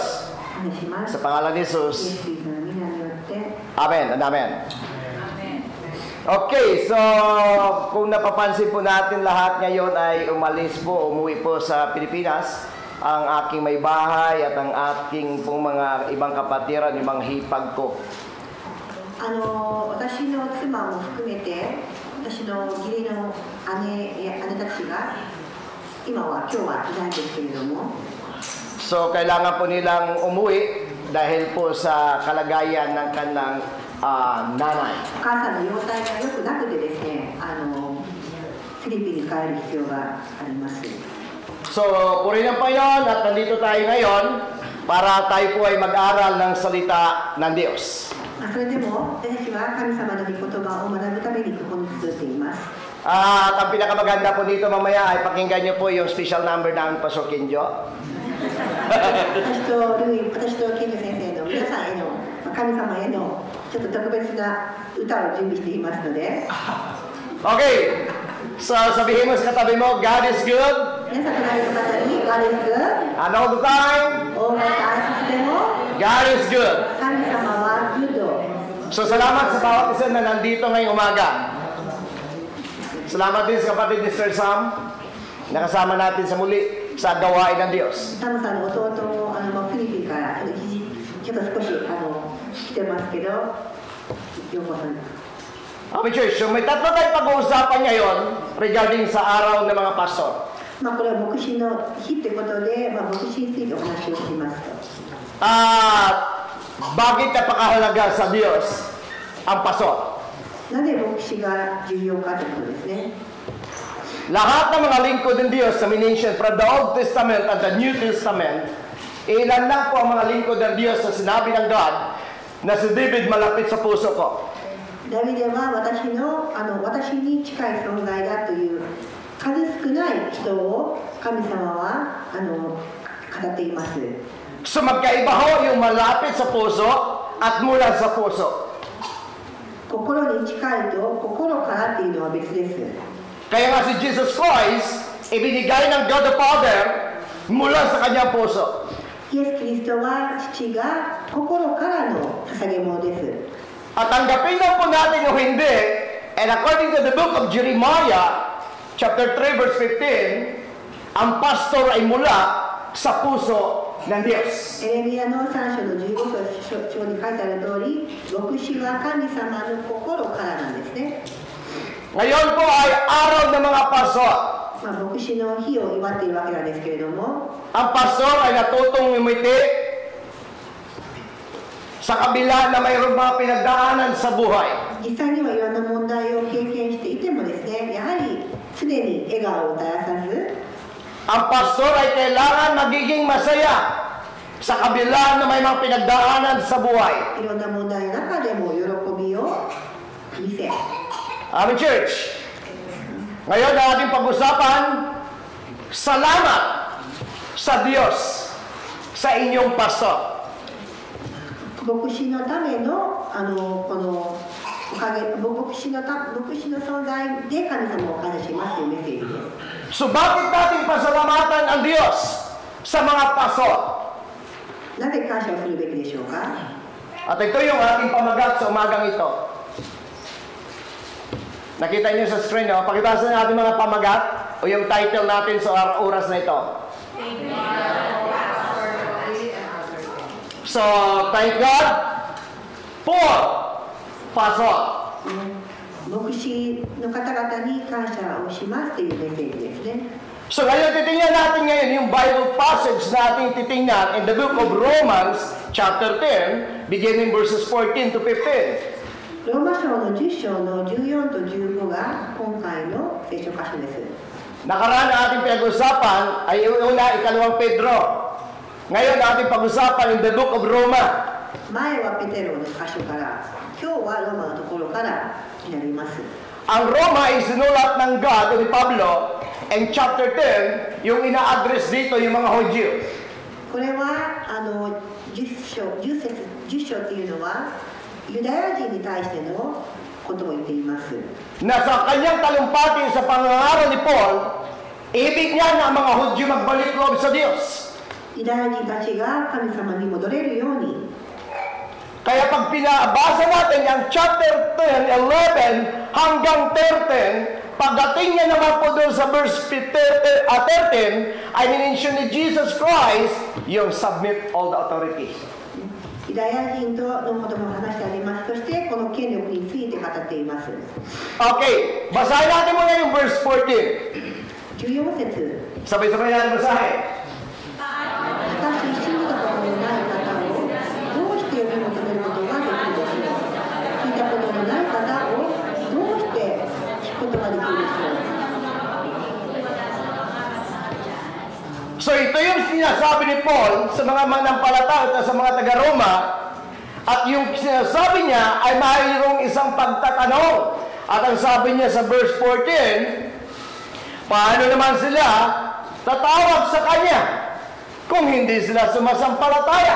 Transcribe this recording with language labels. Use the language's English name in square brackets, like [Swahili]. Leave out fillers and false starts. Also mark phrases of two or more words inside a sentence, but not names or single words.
[Filipino] Sa pangalan ni Jesus. [English] Amen and amen. [Filipino] Okay, so kung napapansin po natin lahat ngayon ay umuwi po sa Pilipinas. Ang aking may bahay at ang aking pong mga ibang kapatiran, yung mga hipag ko. [Japanese] 私の妻も含めて、私の義理の姉たちが今日はいないんですけれども。 [Filipino] So, kailangan po nilang umuwi dahil po sa kalagayan ng kanilang nanay. So, purihin ang Panginoon at nandito tayo ngayon para tayo po ay mag-aral ng salita ng Diyos. At ang pinakamaganda po dito mamaya ay pakinggan niyo po yung [English] special number [Filipino] namin, Pastor Kenjo. [Japanese] 私とケンジ先生の皆さんへの神様へのちょっと特別な歌を準備していますので、 [Filipino] Okay. So, sabihin mo sa katabi mo, [English] God is good. [Japanese] 皆さん隣の方に [English] God is good And all the time, [Japanese] 大型アーティストでも [English] God is good. [Japanese] 神様はグッド。 [Filipino] So, salamat sa bawat isa na nandito ngayong umaga. Salamat din sa kapatid ni Sir Sam. Nakasama natin sa muli sa gawain ng Diyos. [Japanese] サムさんの弟もフィリピンからちょっと少し来てますけど、ようこそ。 [English] Okay, church. [Filipino] So, may tatlo tayong pag-uusapan ngayon regarding sa araw ng mga pastor. [Japanese] まあこれは牧師の日ってことで、牧師についてお話をしますと。 [Filipino] Bakit napakahalaga sa Diyos ang pastor? [Japanese] なぜ牧師が重要かということですね。 [Filipino] Lahat ng mga lingkod ng Diyos na minention [English] from the Old Testament [Filipino] at [English] the New Testament, [Filipino] ilan lang po ang mga lingkod ng Diyos na sinabi ng God na si David malapit sa puso ko. [Japanese] ダビデは私に近い存在だという数少ない人を神様は語っています。 [Filipino] So magkaiba ho yung malapit sa puso at mula sa puso. [Japanese] 心に近いと心からっていうのは別です。 [Filipino] Kaya nga si Jesus Christ, ibinigay ng God the Father mula sa kanyang puso. [Japanese] イエス・キリストは父が心からの捧げ物です。 [Filipino] At tanggapin lang po natin o hindi, [English] and according to the book of Jeremiah, chapter 3, verse 15, [Filipino] ang pastor ay mula sa puso ng Diyos. [Japanese] エレミヤの3章の15章に書いてある通り、牧師は神様の心からなんですね。 [Filipino] Ngayon po ay araw ng mga pastor. [Japanese] 牧師の日を祝っているわけなんですけれども、 [Filipino] Ang pastor ay natutong umiti sa kabila na mayroong mga pinagdaanan sa buhay. [Japanese] 実際にはいろんな問題を経験していてもですね、やはり常に笑顔を絶やさず、 [Filipino] Ang pastor ay kailangan magiging masaya sa kabila na may mga pinagdaanan sa buhay. [Japanese] いろんな問題の中でも喜びを見せ、 [English] Amen, church. [Filipino] Ngayon na ating pag-usapan, salamat sa Diyos sa inyong pastor. [Japanese] 牧師のためのこのおかげ、牧師の存在で神様を感謝しますというメッセージです。 [Filipino] So bakit natin pasalamatan ang Diyos sa mga pastor? [Japanese] なぜ感謝をするべきでしょうか。 [Filipino] At ito yung ating pamagat sa umagang ito. Nakita niyo sa screen, no? Pakibasa natin mga pamagat o yung title natin sa oras na ito. [English] So, thank God for pastor. [Japanese] 牧師の方々に感謝をしますというメッセージですね。 [Filipino] So ngayon, titingnan natin ngayon yung [English] Bible passage [Filipino] na ating titingnan [English] in the book of Romans, chapter 10, beginning verses 14 to 15. [Japanese] ローマ書の10章の14と15が今回の聖書箇所です。 [Filipino] Nakaraan na ating pinag-usapan ay una, ikalawang Pedro. Ngayon, ating pag-usapan [English] in the book of Roma. [Japanese] 前はペテロの箇所から、今日はローマのところからになります。 [Filipino] Ang Roma ay sinulat ng God o ni Pablo, [English] and chapter 10, [Filipino] yung ina-address dito yung mga Hudyo. [Japanese] これは10章っていうのはユダヤ人に対してのことを言っています。 [Filipino] Na sa kanyang talumpati sa pangangaral ni Paul, ibig niya na ang mga Hudyo magbalik loob sa Diyos. [Japanese] ユダヤ人たちが神様に戻れるように。 [Filipino] Kaya pag pinabasa natin yung chapter 10, 11 hanggang 13, pagdating niya naman po doon sa verse 13, ay minention ni Jesus Christ yung [English] submit all the authority. [Japanese] ユダヤ人とのことも話してあります。そしてこの権力について語っています。 [Filipino] Okay, basahin natin muna yung verse 14. [Japanese] 14節。 [Filipino] Sabay-sabay natin basahin. [Japanese] しかし信じたことのない方をどうして呼び求めることができるでしょう。聞いたことのない方をどうして聞くことができるでしょう。 [Filipino] So ito yung sinasabi ni Paul sa mga manampalataya at sa mga taga-Roma, at yung sinasabi niya ay mayroong isang pagtatanong. At ang sabi niya sa verse 14, paano naman sila tatawag sa Kanya kung hindi sila sumasampalataya.